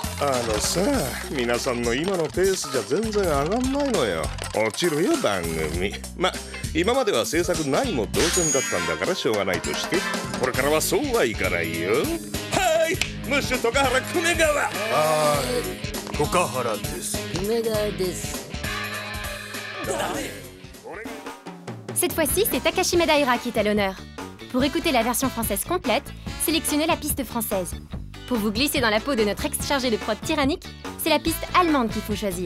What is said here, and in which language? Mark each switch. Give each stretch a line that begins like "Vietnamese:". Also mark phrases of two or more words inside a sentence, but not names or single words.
Japanese: さ皆さんの今のペースじゃ全然上がんないのよ。落ちるよ番組。ま今までは制作ないも同然だったんだからしょうがないとして、これからはそうはいかないよ。はいムッシュ徳原久米川。岡原です。
French: Cette fois-ci, c'est Takashi Madaira qui est à l'honneur. Pour écouter la version française complète, sélectionnez la piste française. Pour vous glisser dans la peau de notre ex-chargé de prod tyrannique, c'est la piste allemande qu'il faut choisir.